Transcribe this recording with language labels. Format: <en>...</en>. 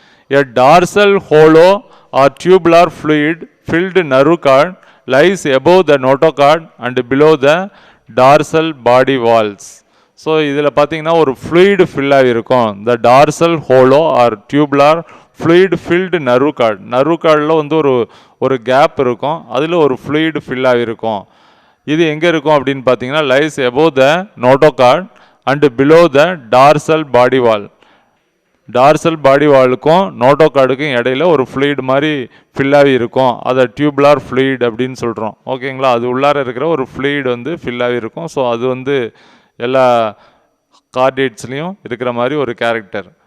<en>A dorsal hollow or tubular fluid filled nerve cord lies above the notochord and below the dorsal body walls.</en> <ta>So இதில் பார்த்தீங்கன்னா ஒரு</ta> <en>fluid fill</en> <ta>ஆகிருக்கும்.</ta> <en>The dorsal hollow or tubular fluid filled nerve cord.</en> <ta>nerve cordல ஒரு gap இருக்கும், அதில் ஒரு fluid fill ஆகிருக்கும். இது எங்கே இருக்கும் அப்படின்னு பார்த்தீங்கன்னா</ta> <en>lies above the notochord and below the dorsal body wall.</en> <ta>Dorsal பாடி வாலுக்கும் நோட்டோகார்டுக்கும் இடையில ஒரு ஃப்ளூயிட் மாதிரி ஃபில்லாகி இருக்கும். அதை டியூப்லார் ஃப்ளூயிட் அப்படின்னு சொல்கிறோம். ஓகேங்களா. அது உள்ளார இருக்கிற ஒரு ஃப்ளூயிட் ஃபில்லாகி இருக்கும். ஸோ அது எல்லா கார்டியேட்ஸ்லேயும் இருக்கிற மாதிரி ஒரு கேரக்டர்.</ta>